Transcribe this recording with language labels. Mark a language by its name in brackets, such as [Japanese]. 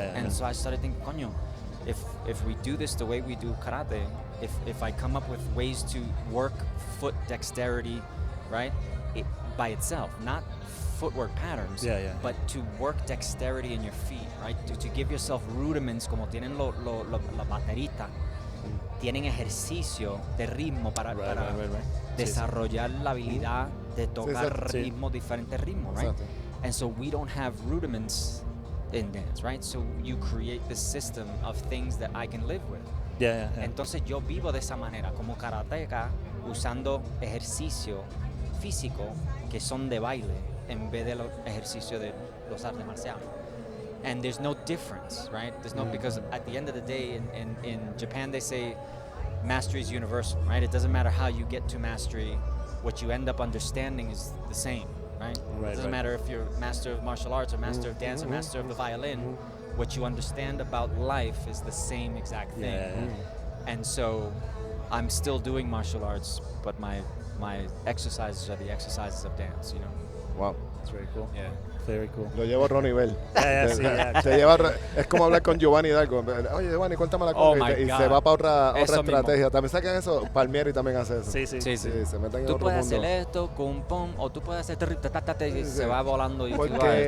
[English] And so I started thinking, coño, if we do this the way we do karate, if I come up with ways to work foot dexterity, right, by itself, not footwork patterns, but to work dexterity in your feet, right, to give yourself rudiments [Spanish] como tienen los bateristas, tienen ejercicio de ritmo para desarrollar la habilidad de tocar ritmos, diferentes ritmos, [English] right? And so we don't have rudiments in dance, right? So you create this system of things that I can live with. [Spanish] Entonces yo vivo de esa manera, como karateca, usando ejercicio físico que son de baile en vez de los ejercicios de los artes marciales. [English] And there's no difference, right? There's no, because at the end of the day, in Japan they say mastery is universal, right? It doesn't matter how you get to mastery, what you end up understanding is the same, right? It doesn't matter if you're master of martial arts or master of dance or master of the violin, what you understand about life is the same exact thing. And so I'm still doing martial arts, but my exercises are the exercises of dance, you know? Wow. That's very cool. Yeah. Very cool. [Spanish] Lo llevo a otro nivel. Es como hablar con Giovanni Hidalgo. Oye, Giovanni, cuéntame la cosa. Y se va para otra estrategia. También sacan eso. Palmieri también hace eso. Sí. Se meten en Tú otro puedes mundo. hacer esto con pom, o tú puedes hacer y se va volando y Porque